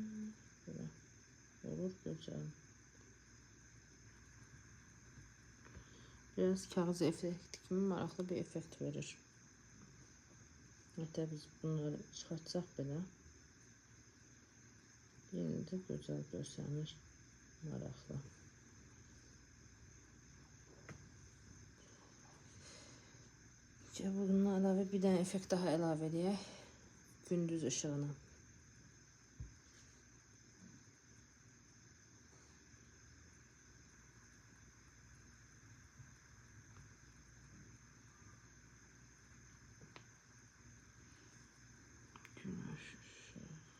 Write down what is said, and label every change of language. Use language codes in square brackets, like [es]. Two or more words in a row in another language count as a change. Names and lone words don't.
[tr] Böyle olur güzel. [az] Biraz kağıt efekti kimi maraqlı bir effekt verir. Hatta biz bunları çıxartsaq belə [tr] yine de güzel [az] görsənir, maraqlı. Bununla əlavə bir dənə effekt daha əlavə edək. [tr] Gündüz ışığını. Güneş ışığı.